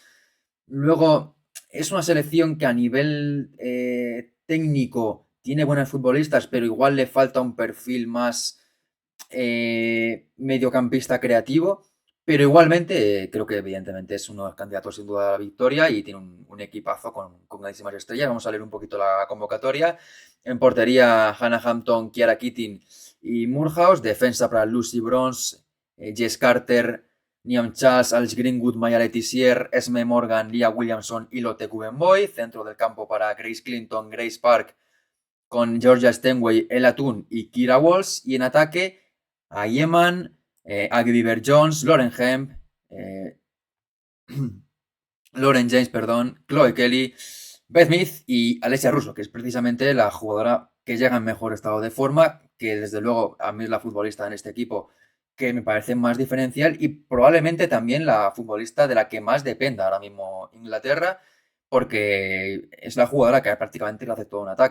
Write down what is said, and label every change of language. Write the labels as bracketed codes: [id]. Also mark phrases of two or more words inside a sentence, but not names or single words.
[es] Luego, es una selección que a nivel técnico tiene buenos futbolistas, pero igual le falta un perfil más mediocampista creativo. Pero igualmente, creo que evidentemente es uno de los candidatos sin duda a la victoria y tiene un equipazo con grandísimas estrellas. Vamos a leer un poquito la convocatoria. En portería, Hannah Hampton, Kiara Keating y Moorhouse. Defensa para Lucy Bronze, Jess Carter, Niam Chas, Alice Greenwood, Maya Letizier, Esme Morgan, Leah Williamson y Lotte Kubenboy. Centro del campo para Grace Clinton, Grace Park, con Georgia Stenway, Ella Toon y Kira Walsh. Y en ataque, a Yeman, Agdi Jones, Lauren Hemp, eh, Lauren James, perdón, Chloe Kelly, Beth Smith y Alessia Russo, que es precisamente la jugadora que llega en mejor estado de forma, que desde luego a mí es la futbolista en este equipo que me parece más diferencial y probablemente también la futbolista de la que más dependa ahora mismo Inglaterra, porque es la jugadora que prácticamente le hace todo un ataque.